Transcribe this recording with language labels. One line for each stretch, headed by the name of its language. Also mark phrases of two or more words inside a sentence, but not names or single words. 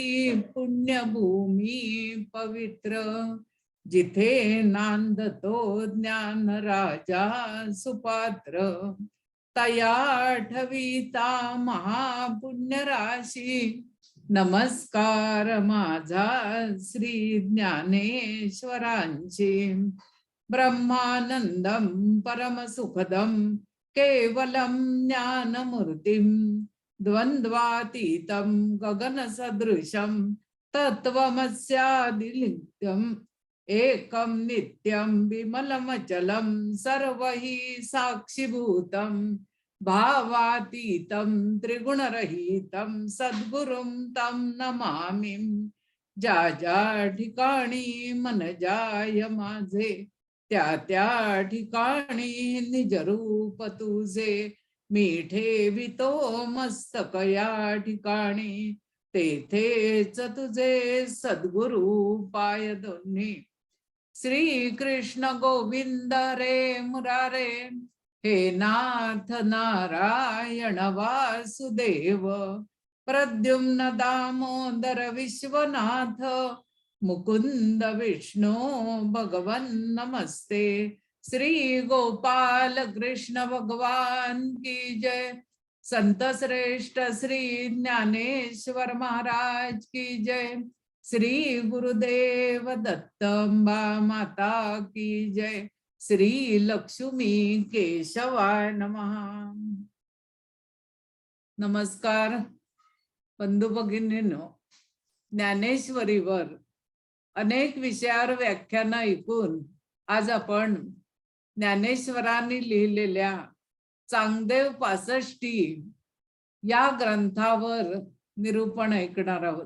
Marathi: पुण्यभूमी पवित्र जिथे नांदतो ज्ञान राजा सुपात्र तया ठविता महापुण्य राशी नमस्कार माझा श्री
Sanskrit: ज्ञानेश्वरांची ब्रह्मानंदम परमसुखदम केवलम ज्ञानमूर्तिम द्वंद्वातीतं गगनसदृशं तत्त्वमस्यादिलिंगम् एकं नित्यं विमलमचलं सर्वहि साक्षिभूतं भावातीतं त्रिगुणरहितं सद्गुरुं तं नमामि।
Marathi: ज्या ज्या ठिकाणी मन जाय माझे त्या त्या ठिकाणी निजरूप तुझे मी ठेवितो मस्तक या ठिकाणी तेथेच तुझे सद्गुरु पाय दोन्ही।
Sanskrit: श्री कृष्ण गोविंद रे मुरारे हे नाथ नारायण वासुदेव प्रद्युम्न दामोदर विश्वनाथ मुकुंद विष्णु भगवन नमस्ते।
Hindi: श्री गोपाल कृष्ण भगवान की जय। संत श्रेष्ठ श्री ज्ञानेश्वर महाराज की जय। श्री गुरुदेव दत्तंबा माता की जय।
Sanskrit: श्री लक्ष्मी केशवाय नमः।
Marathi: नमस्कार बंधू भगिनींनो, ज्ञानेश्वरीवर अनेक विषयावर व्याख्यान ऐकून आज आपण ज्ञानेश्वरांनी लिहिलेल्या चांगदेव 65 या ग्रंथावर निरूपण ऐकणार आहोत।